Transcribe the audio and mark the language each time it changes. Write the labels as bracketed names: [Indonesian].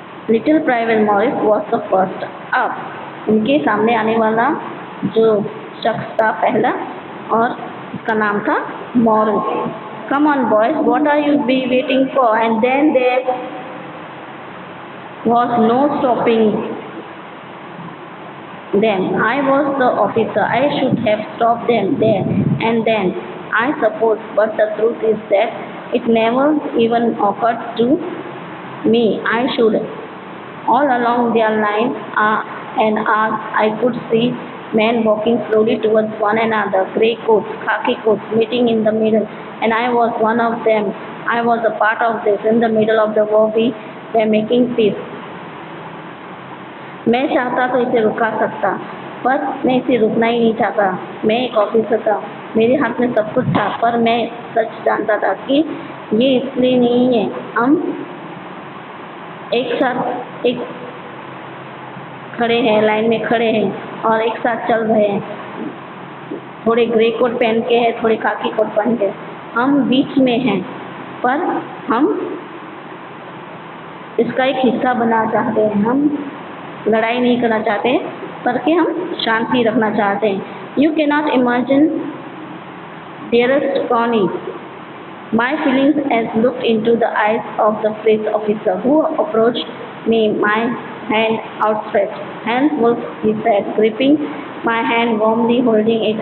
[English] Little private Morris was the first up. [Hindi] उनके सामने आने वाला जो शख्स था पहला, और उसका नाम था Morris. [English] Come on boys, what are you be waiting for? And then there was no stopping them. I was the officer. I should have stopped them there and then, I suppose, but the truth is that it never even occurred to me. I should. All along their line and I could see men walking slowly towards one another, grey coats, khaki coats, meeting in the middle, and I was one of them. I was a part of this. In the middle of the war, we were making peace. [Hindi] मैं चाहता तो इसे रुका सकता, पर मैं इसे रुकना ही नहीं चाहता। मैं एक ऑफिसर था, मेरे हाथ में सब कुछ था, पर मैं सच जानता था कि ये इसलिए नहीं है। हम एक साथ एक खड़े हैं, लाइन में खड़े हैं और एक साथ चल रहे हैं। थोड़े ग्रे कोट पहन के हैं, थोड़े खाकी कोट पहन के, हम बीच में हैं, पर हम इसका एक हिस्सा बनना चाहते हैं। हम लड़ाई नहीं करना चाहते, बल्कि हम शांति रखना चाहते हैं। [English] You can not imagine dearest Connie my feelings as looked into the eyes of the police officer who approached me, my hand outstretched. Hans Wolf, he said, gripping my hand warmly, holding it.